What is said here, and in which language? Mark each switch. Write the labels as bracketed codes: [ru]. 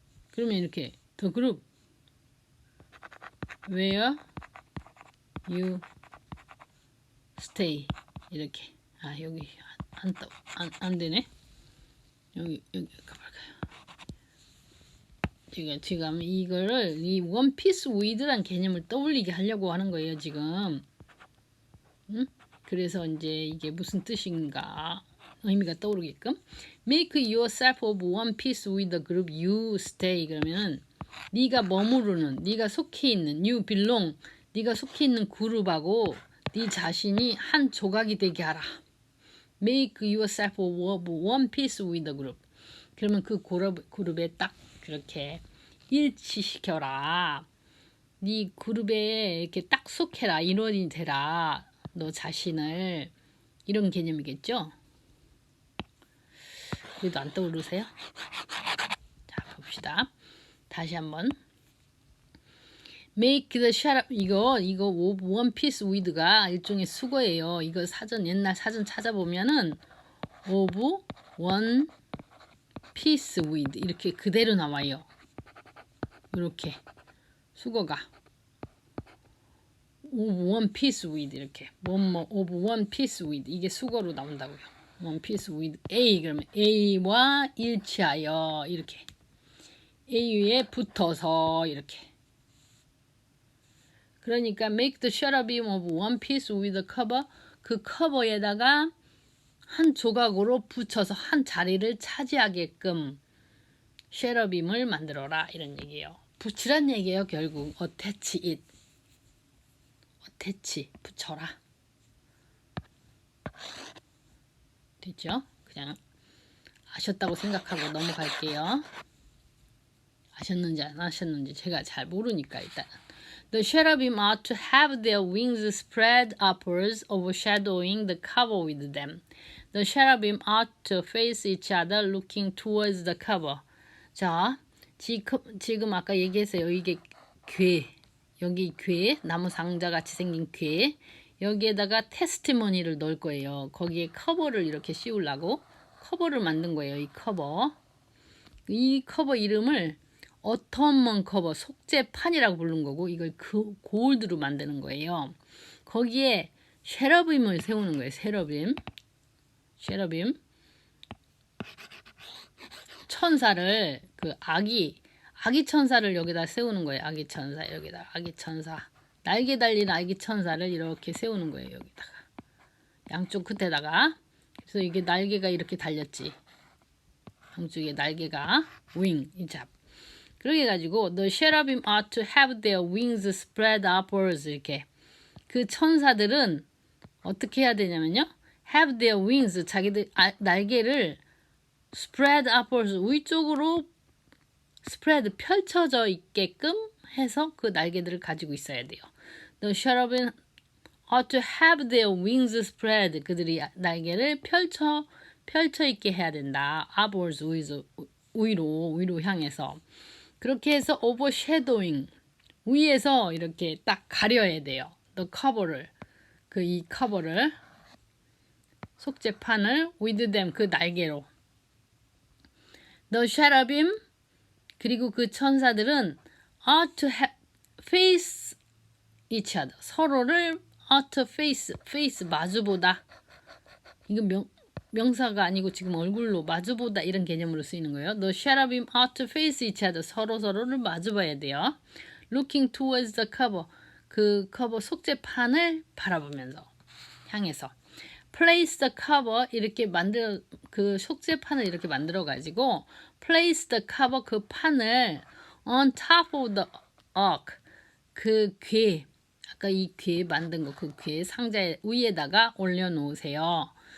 [ko] 그러면 이렇게 [en] the group where you stay [ko] 이렇게 여기 안 되네. 여기 가볼까요? 제가 지금 이거를 이 one piece with란 개념을 떠올리게 하려고 하는 거예요 지금. 그래서 이제 이게 무슨 뜻인가 의미가 떠오르게끔 [en] make yourself of one piece with the group you stay. [ko] 그러면 네가 머무르는 네가 속해 있는 [en] you belong [ko] 네가 속해 있는 그룹하고 네 자신이 한 조각이 되게 하라. [en] make yourself of one piece with the group. [ko] 그러면 그 그룹에 딱 그렇게 일치시켜라. 네 그룹에 이렇게 딱 속해라. 인원이 되라. 너 자신을 이런 개념이겠죠? 그래도 안 떠오르세요? 자 봅시다. 다시 한번 [en] make the cherub [ko] 이거 one piece with가 일종의 수거예요. 이거 옛날 사전 찾아보면은 of one piece with 이렇게 그대로 나와요. 이렇게 수거가 of one piece with 이렇게 of one piece with 이게 수거로 나온다고요. one piece with A 그러면 A와 일치하여 이렇게 A 위에 붙어서 이렇게. 그러니까 [en] make the cherubim of one piece with the cover. [ko] 그 커버에다가 한 조각으로 붙여서 한 자리를 차지하게끔 쉐러빔을 만들어라 이런 얘기예요. 붙이란 얘기예요. 결국 [en] attach it. [ko] attach 붙여라. 됐죠? 그냥 아셨다고 생각하고 넘어갈게요. 아셨는지 안 아셨는지 제가 잘 모르니까 일단. [en] The cherubim are to have their wings spread upwards, overshadowing the cover with them. The cherubim are to face each other, looking towards the cover. [ko] 자, 지금 아까 얘기했어요. 이게 괴, 여기 괴, 나무 상자 같이 생긴 괴. 여기에다가 테스티머니를 넣을 거예요. 거기에 커버를 이렇게 씌우려고 커버를 만든 거예요. 이 커버. 이 커버 이름을 어텀먼 커버, 속죄판이라고 부른 거고 이걸 골드로 만드는 거예요. 거기에 쉐러빔을 세우는 거예요. 쉐러빔. 천사를 그 아기 천사를 여기다 세우는 거예요. 아기 천사 여기다 아기 천사 날개 달린 아기 천사를 이렇게 세우는 거예요. 여기다가 양쪽 끝에다가. 그래서 이게 날개가 이렇게 달렸지. 양쪽에 날개가 윙 이잡. 그렇게 해가지고 [en] the cherubim are to have their wings spread upwards [ko] 이렇게. 그 천사들은 어떻게 해야 되냐면요. [en] have their wings [ko] 자기들 날개를 [en] spread upwards [ko] 위쪽으로 spread 펼쳐져 있게끔 해서 그 날개들을 가지고 있어야 돼요. [en] The cherubim are to have their wings spread. [ko] 그들이 날개를 펼쳐 있게 해야 된다. upwards 위로 향해서. 그렇게 해서 overshadowing 위에서 이렇게 딱 가려야 돼요. The cover를 이 커버를 속죄판을 [en] with them [ko] 그 날개로. [en] The cherubim [ko] 그리고 그 천사들은 [en] are to face each other. [ko] 서로를 [en] are to face [ko] 마주보다. 이건 명사가 아니고 지금 얼굴로 마주보다 이런 개념으로 쓰이는 거예요. [en] The cherubim are to face each other. [ko] 서로를 마주봐야 돼요. [en] Looking towards the cover. [ko] 그 커버 속죄판을 바라보면서 향해서. Place the cover 이렇게 그 속죄판을 이렇게 만들어 가지고 [en] place the cover [ko] 그 판을 [en] on top of the ark [ko] 그 괴 아까 이 괴 만든 거 그 괴 상자 위에다가 올려놓으세요.